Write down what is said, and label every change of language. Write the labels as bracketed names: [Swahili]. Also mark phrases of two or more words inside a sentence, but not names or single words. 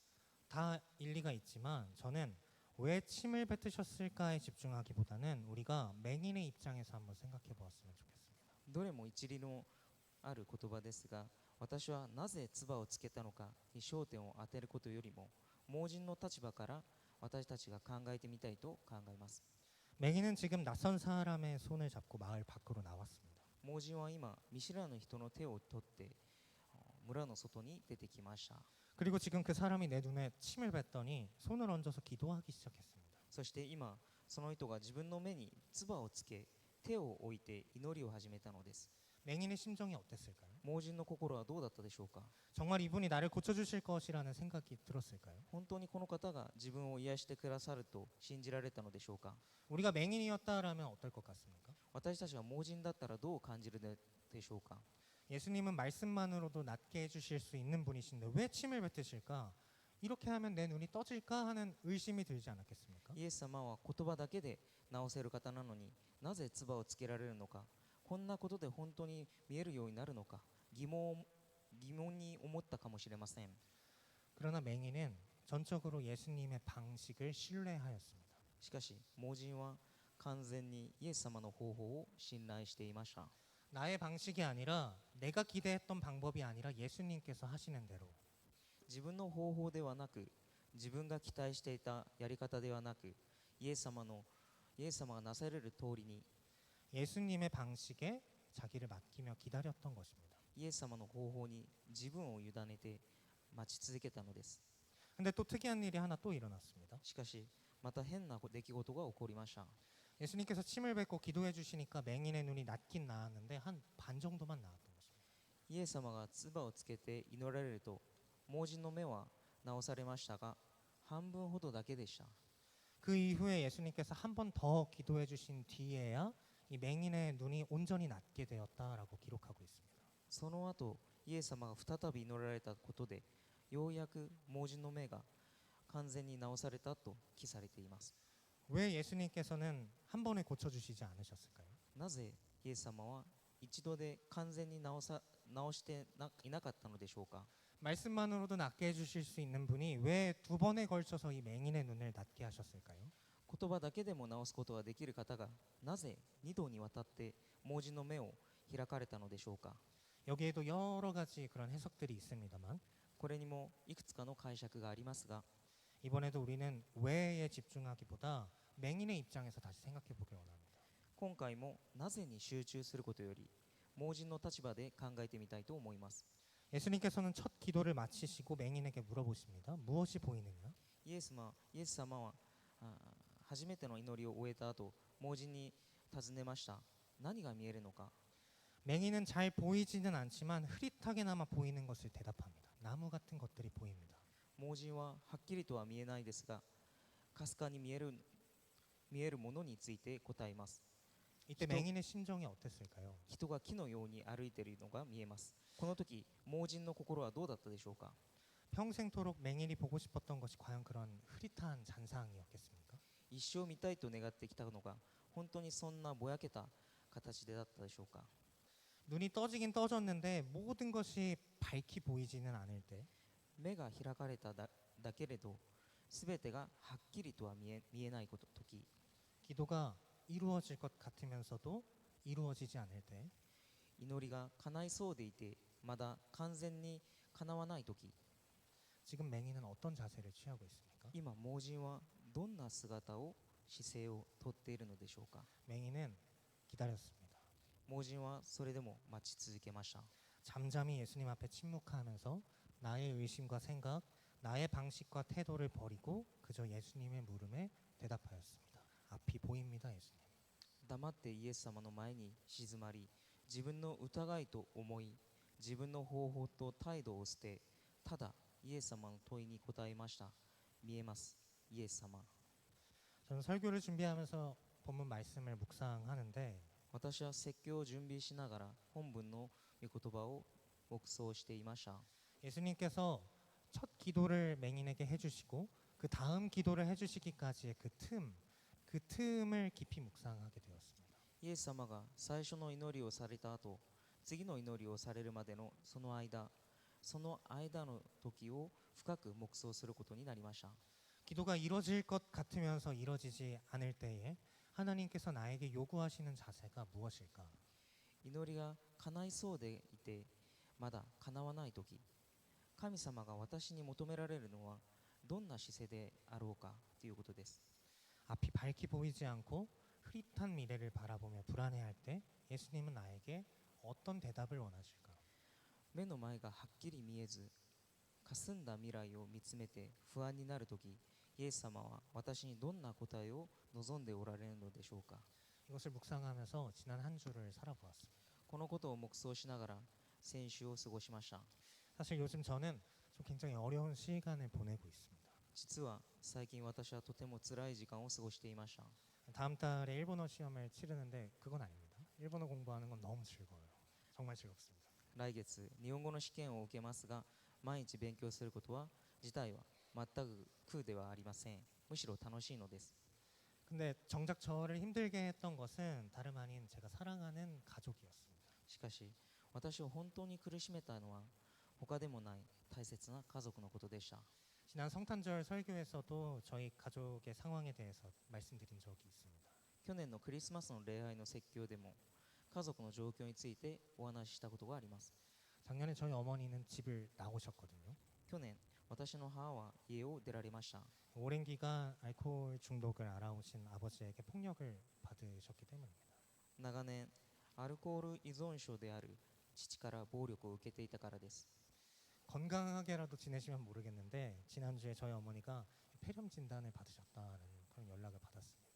[Korean] 다 일리가 있지만 저는 왜 침을 뱉으셨을까에 집중하기보다는 우리가 맹인의 입장에서 한번 생각해 보았으면 좋겠습니다. [Japanese] どれも一理のある言葉ですが私はなぜ唾をつけたのかに焦点を当てることよりも盲人の立場から私たちが考えてみたいと考えます。 [Korean] 맹인은 지금 낯선 사람의 손을 잡고 마을 밖으로 나왔습니다. [Japanese] 盲人は今見知らぬ人の手を取って村の外に出てきました。 [Korean] 그리고 지금 그 사람이 내 눈에 침을 뱉더니 손을 얹어서 기도하기 시작했습니다. [Japanese] そして今その人が自分の目に唾をつけ手を置いて祈りを始めたのです。 [Korean] 맹인의 심정이 어땠을까요? [Japanese] 盲人の心はどうだったでしょうか。 [Korean] 정말 이분이 나를 고쳐주실 것이라는 생각이 들었을까요? [Japanese] 本当にこの方が自分を癒してくださると信じられたのでしょうか。 [Korean] 우리가 맹인이었다라면 어떨 것 같습니까? [Japanese] 私たちが盲人だったらどう感じるでしょうか。 [Korean] 예수님은 말씀만으로도 낫게 해주실 수 있는 분이신데 왜 침을 뱉으실까? 이렇게 하면 내 눈이 떠질까 하는 의심이 들지 않았겠습니까? [Japanese] イエス様は言葉だけで治せる方なのになぜ唾をつけられるのか、こんなことで本当に見えるようになるのか疑問に思ったかもしれません。 [Korean] 그러나 맹인은 전적으로 예수님의 방식을 신뢰하였습니다. [Japanese] しかし盲人は完全にイエス様の方法を信頼していました。 [Korean] 나의 방식이 아니라 내가 기대했던 방법이 아니라 예수님께서 하시는 대로 [Japanese] 自分の方法ではなく自分が期待していたやり方ではなくイエス様がなされる通りに [Korean] 예수님의 방식에 자기를 맡기며 기다렸던 것입니다. [Japanese] イエス様の方法に自分を委ねて待ち続けたのです。 [Korean] 근데 또 특이한 일이 하나 또 일어났습니다. [Japanese] しかしまた変な出来事が起こりました。 [Korean] 예수님께서 침을 뱉고 기도해 주시니까 맹인의 눈이 낫긴 나았는데 한 반 정도만 나았던 것입니다. [Japanese] イエス様が唾をつけて祈られると盲人の目は治されましたが半分ほどだけでした。 [Korean] 그 이후에 예수님께서 한 번 더 기도해 주신 뒤에야 이 맹인의 눈이 온전히 낫게 되었다라고 기록하고 있습니다. [Japanese] その後イエス様が再び祈られたことでようやく盲人の目が完全に治されたと記されています。 [Korean] 왜 예수님께서는 한 번에 고쳐 주시지 않으셨을까요? [Japanese] なぜイエス様は一度で完全に治していなかったのでしょうか。 [Korean] 말씀만으로도 낫게 해주실 수 있는 분이 왜 두 번에 걸쳐서 이 맹인의 눈을 낫게 하셨을까요? [Japanese] 言葉だけでも治すことができる方がなぜ2度にわたって盲人の目を開かれたのでしょうか。 [Korean] 여기에도 여러 가지 그런 해석들이 있습니다만 [Japanese] これにもいくつかの解釈がありますが [Korean] 이번에도 우리는 왜에 집중하기보다 맹인의 입장에서 다시 생각해 보길 원합니다. [Japanese] 今回もなぜに集中することより盲人の立場で考えてみたいと思います。 [Korean] 예수님께서는 첫 기도를 마치시고 맹인에게 물어보십니다. 무엇이 보이느냐? [Japanese] イエス様は初めての祈りを終えた後盲人に尋ねました。何が見えるのか。 [Korean] 맹인은 잘 보이지는 않지만 흐릿하게나마 보이는 것을 대답합니다. 나무 같은 것들이 보입니다. [Japanese] 盲人ははっきりとは見えないですがかすかに見えるものについて答えます。 [Korean] 이때 맹인의 심정이 어땠을까요? [Japanese] 人が木のように歩いているのが見えます。この時盲人の心はどうだったでしょうか。 [Korean] 평생토록 맹인이 보고 싶었던 것이 과연 그런 흐릿한 잔상이었겠습니까? [Japanese] 一生見たいと願ってきたのが本当にそんなぼやけた形でだったでしょうか。 [Korean] 눈이 떠지긴 떠졌는데 모든 것이 밝히 보이지는 않을 때 [Japanese] 目が開かれただけれど全てがはっきりとは見えない時 [Korean] 기도가 이루어질 것 같으면서도 이루어지지 않을 때 [Japanese] 祈りが叶いそうでいてまだ完全に叶わない時 [Korean] 지금 맹인은 어떤 자세를 취하고 있습니까? [Japanese] 今盲人はどんな姿勢をとっているのでしょうか。 [Korean] 맹인은 기다렸습니다. [Japanese] 盲人はそれでも待ち続けました。 [Korean] 잠잠히 예수님 앞에 침묵하면서 나의 의심과 생각, 나의 방식과 태도를 버리고 그저 예수님의 물음에 대답하였습니다. 앞이 보입니다, 예수님. [Japanese] 黙ってイエス様の前に静まり自分の疑いと思い自分の方法と態度を捨てただイエス様の問いに答えました。見えます、イエス様。 [Korean] 저는 설교를 준비하면서 본문 말씀을 묵상하는데 [Japanese] 私は説教を準備しながら本文の御言葉を黙想していました。 [Korean] 예수님께서 첫 기도를 맹인에게 해주시고 그 다음 기도를 해주시기까지의 그 틈을 깊이 묵상하게 되었습니다. [Japanese] イエス様が最初の祈りをされた後次の祈りをされるまでのその間の時を深く黙想することになりました。 [Korean] 기도가 이루어질 것 같으면서 이루어지지 않을 때에 하나님께서 나에게 요구하시는 자세가 무엇일까? [Japanese] 祈りが叶いそうでいてまだ叶わない時神様が私に求められるのはどんな姿勢であろうかということです。 [Korean] 앞이 밝게 보이지 않고 흐릿한 미래를 바라보며 불안해할 때 예수님은 나에게 어떤 대답을 원하실까요? [Japanese] 目の前がはっきり見えず霞んだ未来を見つめて不安になるとき、イエス様は私にどんな答えを望んでおられるのでしょうか。 [Korean] 이것을 묵상하면서 지난 한 주를 살아보았습니다. [Japanese] このことを黙想しながら先週を過ごしました。 [Korean] 사실 요즘 저는 좀 굉장히 어려운 시간을 보내고 있습니다. [Japanese] 実は最近私はとても辛い時間を過ごしていました。 [Korean] 다음 달에 일본어 시험을 치르는데 그건 아닙니다. 일본어 공부하는 건 너무 즐거워요. 정말 즐겁습니다. [Japanese] 来月日本語の試験を受けますが、毎日勉強することは自体は全く苦ではありません。むしろ楽しいのです。 [Korean] 근데 정작 저를 힘들게 했던 것은 다름 아닌 제가 사랑하는 가족이었습니다. [Japanese] しかし私を本当に苦しめたのは他でもない大切な家族のことでした。 [Korean] 지난 성탄절 설교에서도 저희 가족의 상황에 대해서 말씀드린 적이 있습니다. [Japanese] 去年のクリスマスの礼拝の説教でも家族の状況についてお話ししたことがあります。 [Korean] 작년에 저희 어머니는 집을 나오셨거든요. [Japanese] 去年私の母は家を出られました。 [Korean] 오랜 기간 알코올 중독을 알아오신 아버지에게 폭력을 받으셨기 때문입니다. [Japanese] 長年アルコール依存症である父から暴力を受けていたからです。 [Korean] 건강하게라도 지내시면 모르겠는데 지난주에 저희 어머니가 폐렴 진단을 받으셨다는 그런 연락을 받았습니다.